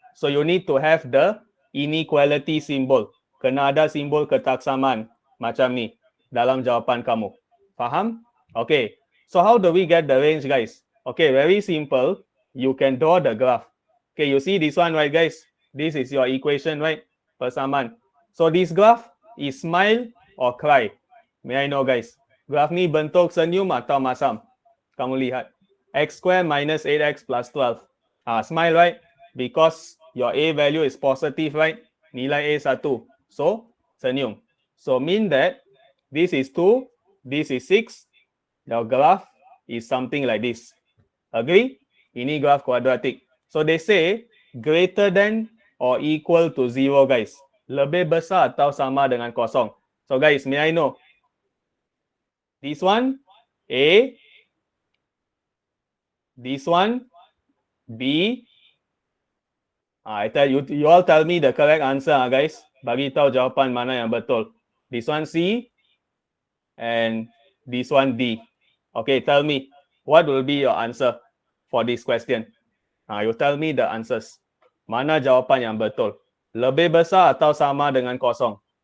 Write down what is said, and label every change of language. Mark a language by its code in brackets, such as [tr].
[en] So you need to have the inequality symbol. [ms] Kena ada simbol ketaksamaan macam ni dalam jawapan kamu. Faham? Okay. [en] So how do we get the range, guys? Okay, very simple. You can draw the graph. Okay, you see this one, right, guys? This is your equation, right? Persamaan. So this graph is smile or cry. May I know, guys? [ms] Graph ni bentuk senyum atau masam? Kamu lihat. [en] X square minus 8x plus 12. Smile, right? Because your A value is positive, right? [ms] Nilai A 1. [en] So, senyum. So, mean that this is 2, this is 6. Your graph is something like this. Agree? [ms] Ini graph kuadratik. [en] So, they say greater than or equal to 0, guys. [ms] Lebih besar atau sama dengan kosong. [en] So, guys, may I know? This one, A. This one, B. I tell you, you all tell me the correct answer, guys. [ms] Bagi tahu jawapan mana yang betul. [en] This one C and this one D. Okay, tell me what will be your answer for this question. You tell me the answers. [ms] Mana jawapan yang betul? Lebih besar atau sama dengan kosong?